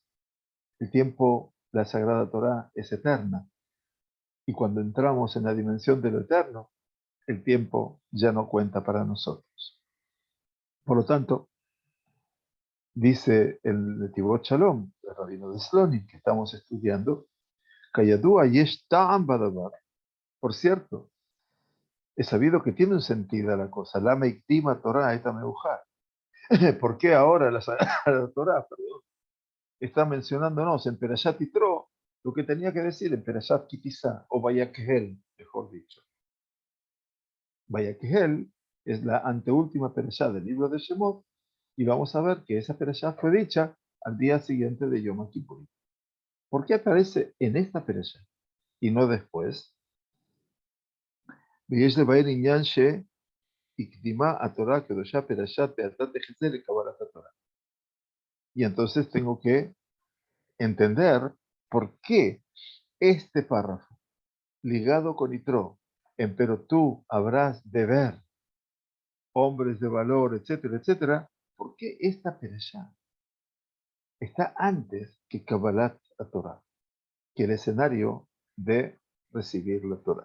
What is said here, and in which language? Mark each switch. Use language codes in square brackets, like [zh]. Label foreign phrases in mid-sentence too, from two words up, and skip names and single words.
[es] El tiempo, la Sagrada Torah es eterna. Y cuando entramos en la dimensión de lo eterno, el tiempo ya no cuenta para nosotros. Por lo tanto, dice el Netivot Shalom, el rabino de Slonim, que estamos estudiando, [he] כידוע יש טעם בדבר. [es] Por cierto, he sabido que tiene un sentido la cosa. [he] למה הקדימה תורה את המאוחר. [es] ¿Por qué ahora la Sagrada Torah, perdón, está mencionándonos en [he] פרשת יתרו [es] lo que tenía que decir en [he] פרשת כי תשא [es] o Vayakhel, mejor dicho? Vayakhel es la anteúltima perashá del libro de Shemot, y vamos a ver que esa perashá fue dicha al día siguiente de Yom Kippur. ¿Por qué aparece en esta perashá y no después? [he] ויש לבאר עניין שהקדימה התורה הקדושה פרשת ואתה תחזה לקבלת התורה. [es] Y entonces tengo que entender por qué este párrafo, ligado con Yitro, en pero tú habrás de ver hombres de valor, etcétera, etcétera, ¿por qué esta perashá está antes que [he] קבלת תורה, [es] que el escenario de recibir la Torah?